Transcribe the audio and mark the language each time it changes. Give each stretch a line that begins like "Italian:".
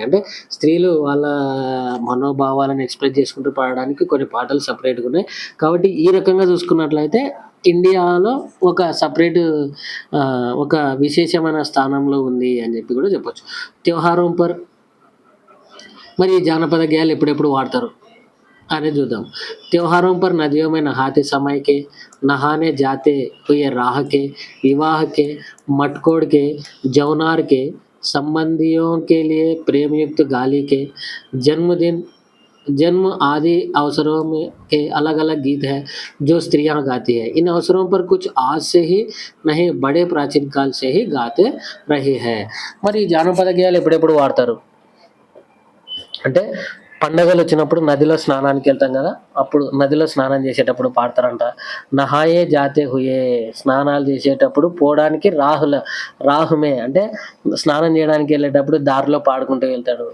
Telugu: అంటే స్త్రీలు వాళ్ళ మనోభావాలను ఎక్స్‌ప్రెస్ చేసుకుంటూ పాడడానికి కొన్ని పాటలు సెపరేట్‌గా ఉన్నాయి. కాబట్టి ఈ రకంగా చూసుకున్నట్లయితే ఇండియాలో ఒక సెపరేట్ ఒక విశేషమైన స్థానంలో ఉంది అని చెప్పి కూడా చెప్పొచ్చు.
Hindi: త్యోహారోं पर
Telugu: మరి జానపద గేయాలు ఎప్పుడెప్పుడు వాడతారు అనేది చూద్దాం.
Hindi: त्योहारों पर नदियों में नहाते समय के, नहाने जाते हुए राह के, विवाह के, मटकोड़ के, जौनार के, संबंधियों के लिए प्रेमयुक्त गाली के, जन्मदिन जन्म आदि अवसरों में के अलग-अलग गीत हैं जो स्त्रियाँ गाती हैं. इन अवसरों पर कुछ आज से ही नहीं बड़े प्राचीन काल से ही गाते रहे हैं.
Telugu: మరి ఈ జానపద గేయాలు ఎప్పుడెప్పుడు వాడతారు? అంటే పండగలొచ్చినప్పుడు నదిలో స్నానానికెళ్తాం గదా! అప్పుడు నదిలో స్నానం చేసేటప్పుడు పాడతారంట.
Hindi: నహాయే జాతే హుయే.
Telugu: స్నానాలు చేసేటప్పుడు పోవడానికి రాహుమే అంటే స్నానం చేయడానికెళ్ళేటప్పుడు దారిలో పాడుకుంటూ వెళ్తాడు.